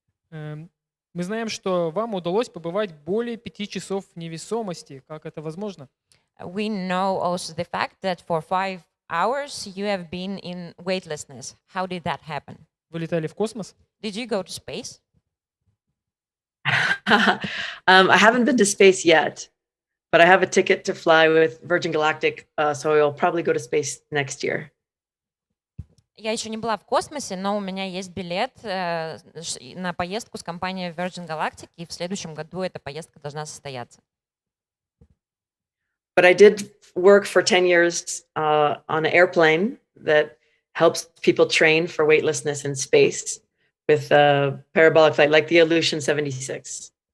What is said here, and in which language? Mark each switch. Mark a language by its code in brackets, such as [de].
[ru] Мы знаем, что вам удалось побывать более 5 часов в невесомости. Как это возможно? [en] We know also the fact that for 5 hours you have been in weightlessness. How did that happen? [ru] Вы летали в космос? [en] Did you go to space? I haven't been to space yet, but I have a ticket to fly with Virgin Galactic, so I'll probably go to space next year. [ru] Я еще не была в космосе, но у меня есть билет на поездку с компанией Virgin Galactic, и в следующем году эта поездка должна состояться. [en] But I did work for 10 years on an airplane that helps people train for weightlessness in space with a parabolic flight, like the Aleutian 76.